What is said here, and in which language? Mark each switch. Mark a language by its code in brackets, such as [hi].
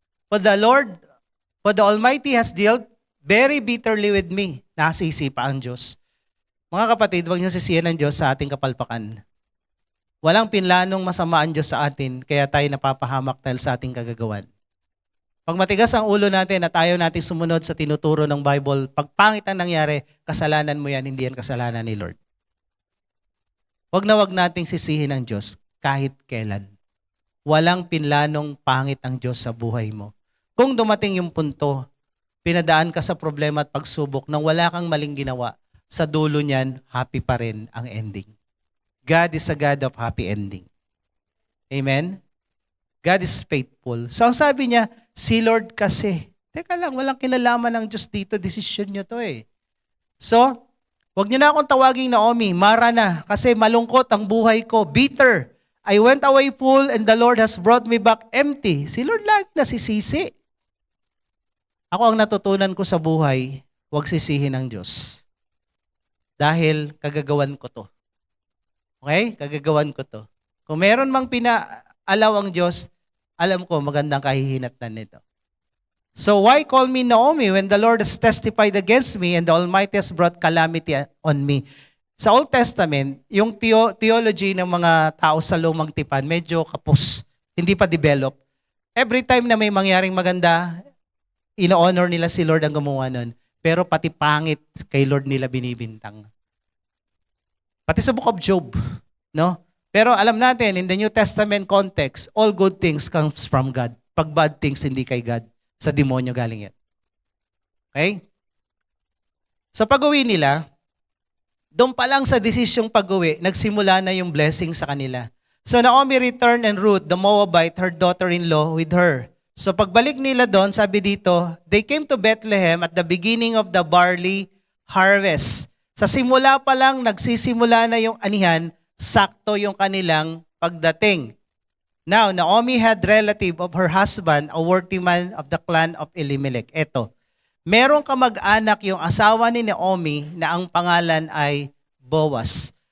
[en] For the Almighty has dealt very bitterly with me." [tl] Nasisi pa ang Diyos. Mga kapatid, huwag niyo sisiyan ng Diyos sa ating kapalpakan. Walang pinlanong masama ang Diyos sa atin, kaya tayo napapahamak dahil sa ating kagagawan. Pag matigas ang ulo natin at ayaw natin sumunod sa tinuturo ng Bible, pag pangit ang nangyari, kasalanan mo yan, hindi yan kasalanan ni Lord. Huwag na huwag nating sisihin ang Diyos kahit kailan. Walang pinlanong pangit ang Diyos sa buhay mo. Kung dumating yung punto, pinadaan ka sa problema at pagsubok nang wala kang maling ginawa, sa dulo niyan, happy pa rin ang ending. [en] God is a God of happy ending. Amen? God is faithful. [tl] So ang sabi niya, si Lord kasi. Teka lang, walang kinalaman ng Diyos dito. Decision niyo to eh. So, wag niyo na akong tawaging Naomi, Mara na, kasi malungkot ang buhay ko, bitter. [en] I went away full and the Lord has brought me back empty. [tl] Si Lord lagi nasisisi. Ako ang natutunan ko sa buhay, wag sisihin ng Diyos. Dahil kagagawan ko to. Okay? Kagagawan ko to. Kung meron mang pinaalaw ang Diyos, alam ko magandang kahihinatnan nito. [en] So why call me Naomi when the Lord has testified against me and the Almighty has brought calamity on me? [tl] Sa Old Testament, yung theology ng mga tao sa lumang tipan, medyo kapos, hindi pa develop. Every time na may mangyaring maganda, ino-honor nila si Lord ang gumawa nun. Pero pati pangit kay Lord nila binibintang. Pati sa Book of Job, no? Pero alam natin, [en] in the New Testament context, all good things comes from God. [tl] Pag [en] bad things, [tl] hindi kay God. Sa demonyo galing yan. Okay? So pag-uwi nila, Doon pa lang sa desisyong pag-uwi, nagsimula na yung blessing sa kanila. [en] So Naomi returned and Ruth, the Moabite, her daughter-in-law, with her. [tl] So pagbalik nila doon, sabi dito, [en] they came to Bethlehem at the beginning of the barley harvest. [tl] Sa simula pa lang, nagsisimula na yung anihan, sakto yung kanilang pagdating. [en] Now, Naomi had relative of her husband, a worthy man of the clan of Elimelech. [tl] Eto, merong kamag-anak yung asawa ni Naomi na ang pangalan ay Boaz.